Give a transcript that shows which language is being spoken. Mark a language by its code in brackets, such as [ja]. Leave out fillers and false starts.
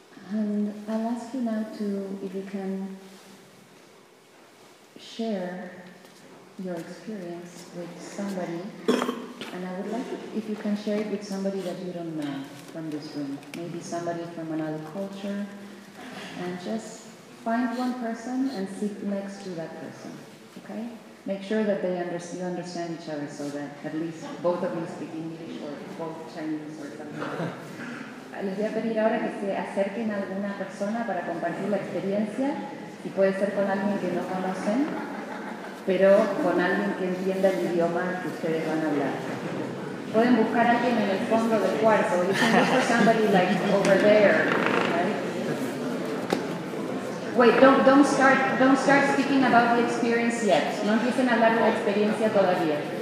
[en] And I'll ask you now to, if you can, share your experience with somebody, and I would like it if you can share it with somebody that you don't know from this room, maybe somebody from another culture, and just find one person and sit next to that person, okay? Make sure that they understand each other so that at least both of you speak English or both Chinese or something. [es] Les voy a pedir ahora que se acerquen a alguna persona para compartir la experiencia. Y puede ser con alguien que no conocen, pero con alguien que entienda el idioma que ustedes van a hablar. Pueden buscar a alguien en el fondo del cuarto. [en] You can look for somebody like over there, right? Wait, don't start speaking about the experience yet. [es] No empiecen a hablar de la experiencia todavía.